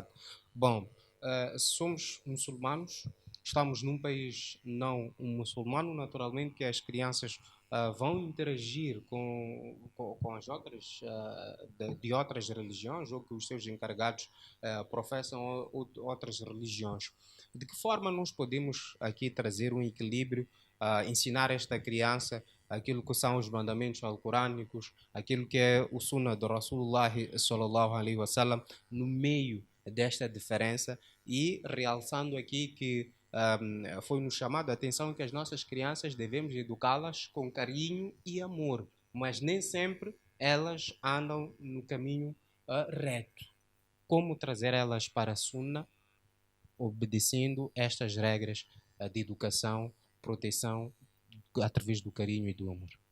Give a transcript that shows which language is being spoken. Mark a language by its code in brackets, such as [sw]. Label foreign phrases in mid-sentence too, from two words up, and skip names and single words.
[pt] Bom, somos muçulmanos, estamos num país não muçulmano, naturalmente que as crianças vão interagir com as outras de outras religiões ou que os seus encarregados professam outras religiões. De que forma nós podemos aqui trazer um equilíbrio, ensinar esta criança aquilo que são os mandamentos alcorânicos, aquilo que é o sunnah do Rasulullah [ar] صلى الله عليه وسلم, [pt] no meio desta diferença, e realçando aqui que foi-nos chamado a atenção que as nossas crianças devemos educá-las com carinho e amor, mas nem sempre elas andam no caminho reto. Como trazer elas para a Sunna, obedecendo estas regras de educação, proteção, através do carinho e do amor?